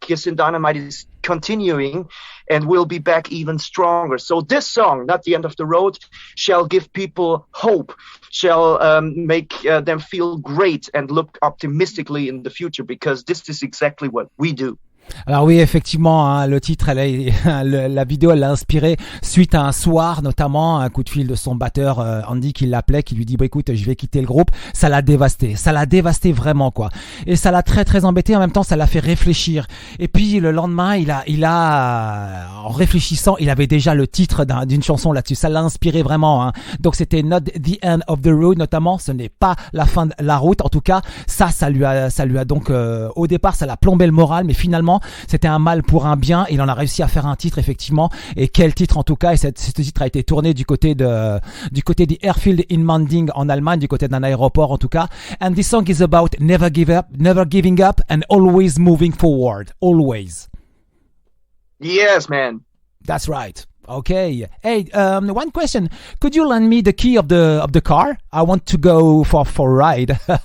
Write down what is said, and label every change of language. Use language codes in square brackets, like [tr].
[en] Kissin Dynamite is continuing and will be back even stronger. So this song, Not the End of the Road, shall give people hope, shall make them feel great and look optimistically in the future, because this is exactly what we do. [fr] Alors oui, effectivement, hein, le titre, la vidéo, elle l'a inspiré suite à un soir, notamment un coup de fil de son batteur Andy qui l'appelait, qui lui dit bah, écoute, je vais quitter le groupe. Ça l'a dévasté vraiment quoi. Et ça l'a très très embêté. En même temps, ça l'a fait réfléchir. Et puis le lendemain, il a en réfléchissant, il avait déjà le titre d'une chanson là-dessus. Ça l'a inspiré vraiment. Hein. Donc c'était Not the End of the Road, notamment. Ce n'est pas la fin de la route. En tout cas, ça lui a donc au départ, ça l'a plombé le moral, mais finalement c'était un mal pour un bien. Il en a réussi à faire un titre effectivement, et quel titre en tout cas. Et ce titre a été tourné du côté du Airfield in Manding en Allemagne, du côté d'un aéroport en tout cas. [en] And this song is about never giving up and always moving forward, always. Yes, man. That's right. Okay. Hey, one question. Could you lend me the key of the car? I want to go for a ride.